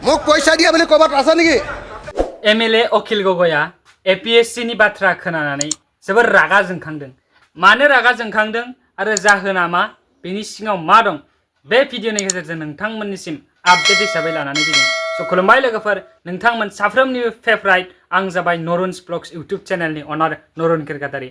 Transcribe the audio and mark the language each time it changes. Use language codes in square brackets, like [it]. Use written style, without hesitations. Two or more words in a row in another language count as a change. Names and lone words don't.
[as] মোক পইচা দিয়া বুলি ক'বাত আছে নেকি? [brx] MLA अखिल गगया APSC नि बाथ्रा खोनानानै जोबोर रागा जोंखांदों। मानो रागा जोंखांदों आरो जाहोना मा बेनि सिङाव मा दं बे भिडिअनि गेजेरजों नोंथांमोननिसिम आपडेट हिसाबै लानानै फैदों। स' खुलुमबाय लोगोफोर, नोंथांमोन साफ्रोमनिबो फेभराइट आं जाबाय नरुन्स ब्लग्स इउट्युब चेनेलनि अनार नारुnkherkatarytv।